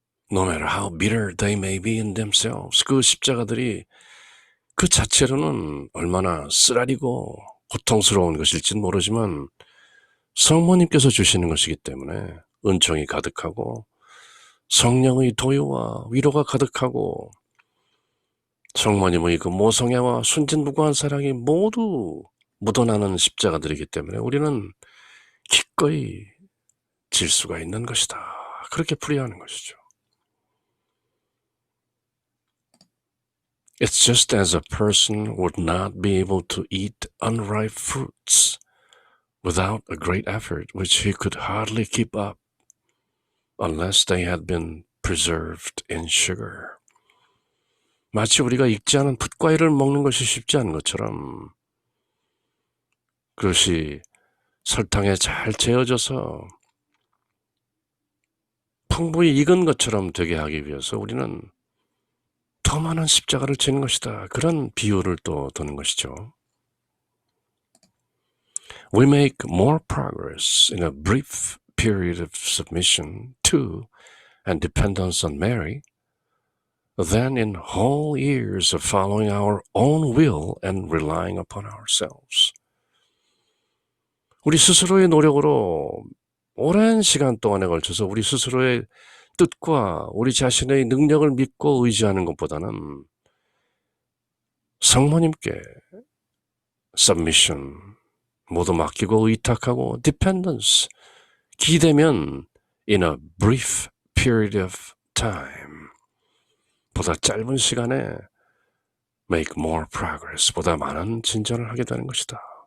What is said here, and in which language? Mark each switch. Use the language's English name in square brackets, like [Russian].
[English] no matter how bitter they may be in themselves, [Korean] 그 십자가들이 그 자체로는 얼마나 쓰라리고 고통스러운 것일지는 모르지만 성모님께서 주시는 것이기 때문에 은총이 가득하고 성령의 도유와 위로가 가득하고 성모님의 그 모성애와 순진무구한 사랑이 모두 묻어나는 십자가들이기 때문에 우리는 기꺼이 질 수가 있는 것이다. 그렇게 풀이하는 것이죠. [English] It's just as a person would not be able to eat unripe fruits without a great effort, which he could hardly keep up unless they had been preserved in sugar. [Korean] 마치 우리가 익지 않은 풋과일을 먹는 것이 쉽지 않은 것처럼 그것이 설탕에 잘 재어져서 풍부히 익은 것처럼 되게 하기 위해서 우리는 더 많은 십자가를 지는 것이다. 그런 비유를 또 두는 것이죠. [English] We make more progress in a brief period of submission to and dependence on Mary than in whole years of following our own will and relying upon ourselves. [Korean] 우리 스스로의 노력으로 오랜 시간 동안에 걸쳐서 우리 스스로의 뜻과 우리 자신의 능력을 믿고 의지하는 것보다는 성모님께 submission, 모두 맡기고 의탁하고 dependence, 기대면 [English] in a brief period of time, [Korean] 보다 짧은 시간에 [English] make more progress, [Korean] 보다 많은 진전을 하게 되는 것이다.